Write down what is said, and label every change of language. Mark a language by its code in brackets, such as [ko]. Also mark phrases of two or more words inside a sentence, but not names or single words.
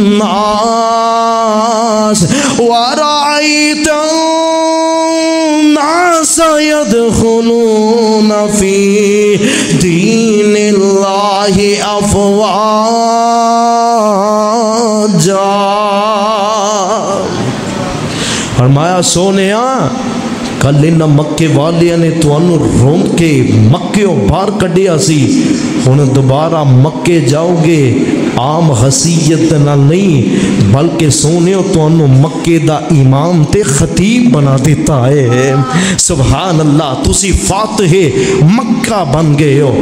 [ar] الناس يدخلون فی دین اللہ افواجا، [pa] فرمایا سونیا کل انہاں مکے والیاں نے تانوں روند کے مکیوں باہر کڈیا سی، ہن دوبارہ مکے جاؤ گے عام حیثیت نہ نہیں بلکہ سونیو تانوں مکے دا امام تے خطیب بنا دیتا ہے، سبحان اللہ، تسی فاتح مکہ بن گئے ہو۔